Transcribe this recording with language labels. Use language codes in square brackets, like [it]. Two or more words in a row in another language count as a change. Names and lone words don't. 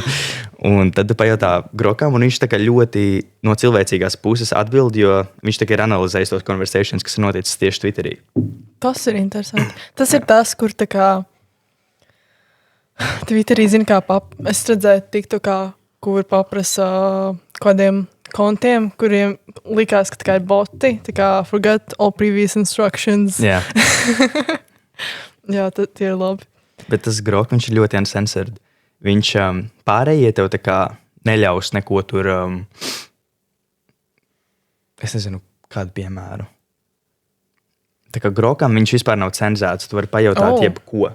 [lv] Un tad tu pajautā Grokam, un viņš tā kā ļoti no cilvēcīgās puses atbild, jo viņš tā kā ir analizējis tos conversations, kas ir noticis tieši Twitterī. Tas ir interesanti. Tas ir tas, kur tā kā Twitterī zina, kā es redzēju TikTokā, kur paprasa kādiem kontiem, kuriem likās, ka tā kā ir boti, tā kā [en] forgot all previous instructions. [lv] Jā. Jā, tie ir labi. Bet tas Grok, viņš ir ļoti uncensored. Viņš pārējie tev tā kā neļaus neko tur, es nezinu, kādu piemēru. Tā kā Grokam viņš vispār nav cenzēts, tu vari pajautāt jebko.